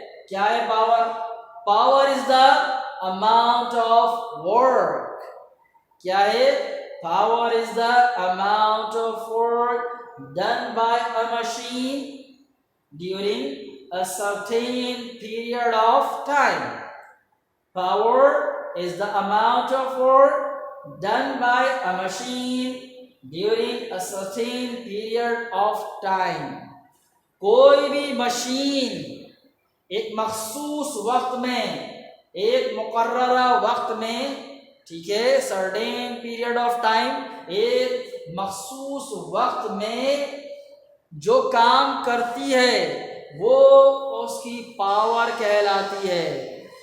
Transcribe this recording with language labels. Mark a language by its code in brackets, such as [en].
[ur] کیا ہے [en] Power? Power is the amount of work. [ur] کیا ہے؟ [en] Power is the amount of work done by a machine during a certain period of time. Power is the amount of work done by a machine during a certain period of time. [ur] کوئی بھی machine ایک مخصوص وقت میں، ایک مقررہ وقت میں، ٹھیک ہے، [en] certain period of time، [ur] ایک مخصوص وقت میں جو کام کرتی ہے وہ اس کی پاور کہلاتی ہے.